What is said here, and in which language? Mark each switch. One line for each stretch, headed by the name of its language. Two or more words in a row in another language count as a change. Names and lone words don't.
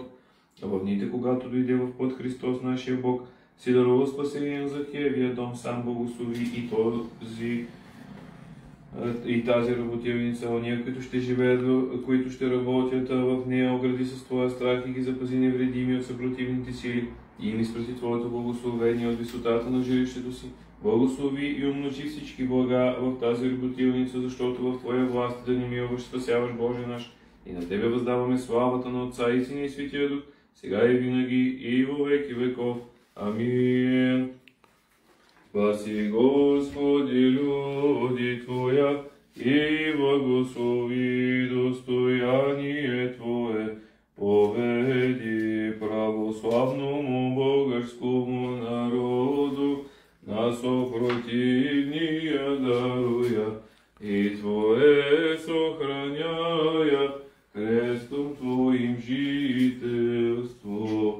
Bulgarian: А в дните, когато дойде в път Христос, нашия Бог, си дарува спасение на Захиевия дом, сам благослови и тази работилница, ония, които ще живеят, които ще работят в нея, огради с Твоя страх и ги запази невредими от съпротивните сили и им изпрати Твоето благословение от висотата на жилището си. Благослови и умножи всички блага в тази работилница, защото в Твоя власт да ни милваш, спасяваш, Боже наш. И на Тебе въздаваме славата на Отца и Сина и Светия Дух, сега и винаги и във веки веков. Амин.
Church Slavic: Спаси, Господи, люди Твоя и благослови достояние Твое. Поведи православному българскому народу, на съпротивния даруя и Твое сохраняя крестом Твоим жителство.